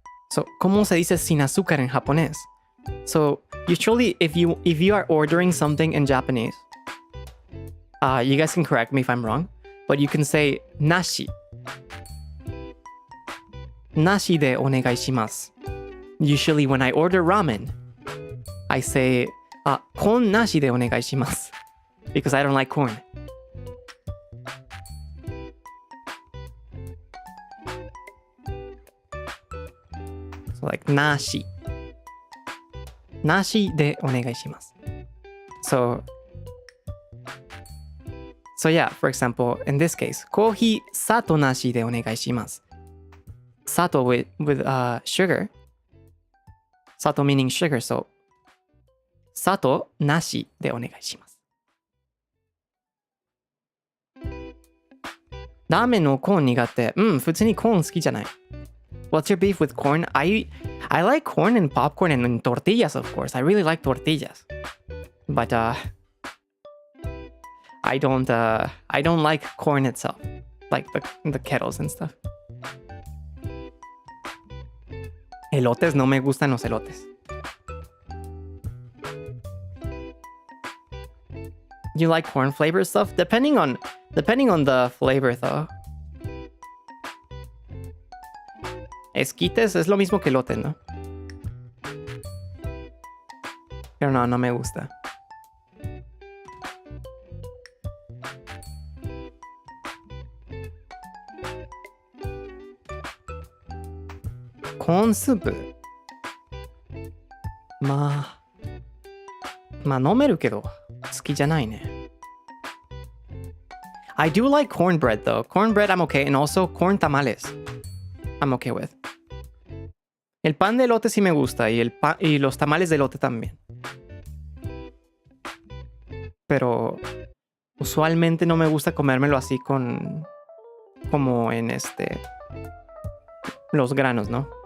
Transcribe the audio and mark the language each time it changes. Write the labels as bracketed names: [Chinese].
[Spanish] So, ¿cómo se dice sin azúcar en japonés? [English] So, usually if you are ordering something in Japanese, you guys can correct me if I'm wrong, but you can say nashi. [Japanese] Nashi de onegai shimasu. [English] Usually when I order ramen, I say con [Japanese] nashi de onegai shimasu [English] because I don't like corn. So like [Japanese] nashi. Nashi de onegai shimasu. [English] So yeah, for example, in this case, [Japanese] コーヒー砂糖なしでお願いします。 [English] 砂糖 with sugar. 砂糖 meaning sugar, so [Japanese] 砂糖なしでお願いします。ラーメンのコーン苦手。普通にコーン好きじゃない。 [English] What's your beef with corn? I like corn and popcorn and tortillas, of course. I really like tortillas. But I don't like corn itself. Like the kettles and stuff. [Spanish] Elotes, no me gustan los elotes. [English] You like corn flavor stuff? Depending on the flavor though. [Spanish] Esquites es lo mismo que elotes, ¿no? Pero no me gusta. [English] Corn soup. [Japanese] まあ飲めるけど好きじゃないね。 [English] I do like cornbread though. Cornbread I'm okay, and also corn tamales. I'm okay with. [Spanish] El pan de elote sí me gusta y los tamales de elote también. Pero usualmente no me gusta comérmelo así como en los granos, ¿no?